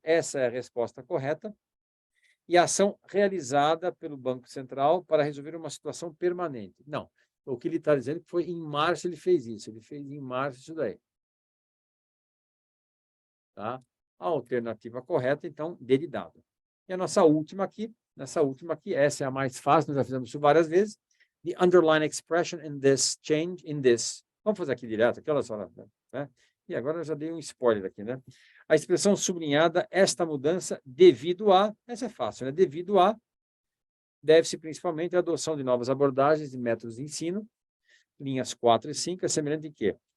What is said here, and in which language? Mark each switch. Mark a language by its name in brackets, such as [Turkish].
[Portuguese] Essa é a resposta correta. E a ação realizada pelo Banco Central para resolver uma situação permanente. Não. O que ele está dizendo é que foi em março ele fez isso. Ele fez em março isso daí. Tá? A alternativa correta, então, D de dado. E a nossa última aqui, essa é a mais fácil, nós já fizemos isso várias vezes. [English] The underlying expression in this change, in this. [Portuguese] Vamos fazer aqui direto, aqui, olha só. Né? E agora eu já dei um spoiler aqui, né? A expressão sublinhada, esta mudança devido a, essa é fácil, né? Devido a, deve-se principalmente à adoção de novas abordagens e métodos de ensino, linhas 4 e 5, é semelhante em quê?